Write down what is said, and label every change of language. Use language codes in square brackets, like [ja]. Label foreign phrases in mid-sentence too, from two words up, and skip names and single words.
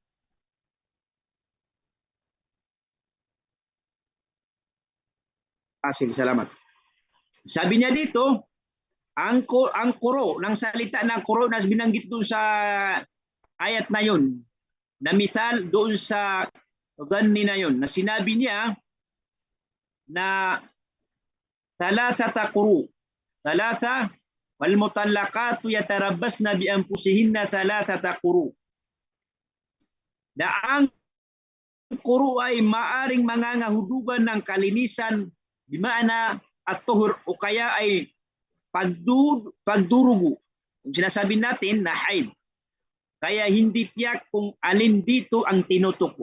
[tl] Sige, salamat. Sabi niya dito, ang kuro, ng salita ng kuro na binanggit doon sa ayat na yun, na misal doon sa dhanni na yun, na sinabi niya na [ar] ثلاثة قروء. ثلاثة والمطلقات يتربصن بأنفسهن ثلاثة قروء. [tl] Na ang quru ay maaring mangangahulugan ng kalinisan, di maana at tuhur o kaya ay pagdurugo. Kung sinasabi natin na haid. Kaya hindi tiyak kung alin dito ang tinutukoy.